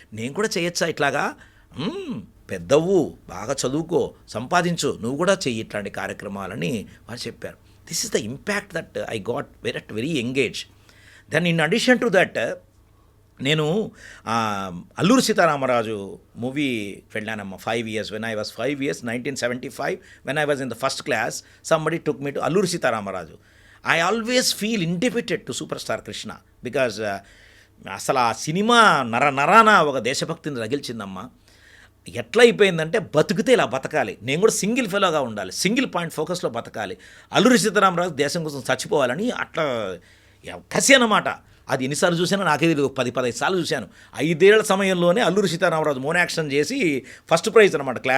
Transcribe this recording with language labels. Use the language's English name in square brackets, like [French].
[Telugu] నేను కూడా చేయొచ్చా ఇట్లాగా? పెద్దవు, బాగా చదువుకో, సంపాదించు, నువ్వు కూడా చెయ్యి ఇట్లాంటి కార్యక్రమాలని వారు చెప్పారు. [English] This is the impact that I got very engage. Then in addition to that [Telugu] నేను Alluri Sitaramaraju movie వెళ్ళానమ్మ 5 years. [English] When I was 5 years, 1975, when I was in the first class, somebody took me to Alluri Sitaramaraju. I always feel indebted to Superstar Krishna because [Telugu] అసలు ఆ cinema నరాన ఒక దేశభక్తిని రగిల్చిందమ్మా. ఎట్లా అయిపోయిందంటే, బతికితే ఇలా బతకాలి, నేను కూడా సింగిల్ ఫెలోగా ఉండాలి, సింగిల్ పాయింట్ ఫోకస్లో బతకాలి, అల్లూరి సీతారామరాజు దేశం కోసం చచ్చిపోవాలని అట్లా కసి అన్నమాట. అది ఎన్నిసార్లు చూసానో నాకే తెలియదు, 10-15 సార్లు చూశాను. 5 ఏళ్ల సమయంలోనే అల్లూరి సీతారామరాజు మోన్ యాక్షన్ చేసి ఫస్ట్ ప్రైజ్ అనమాట.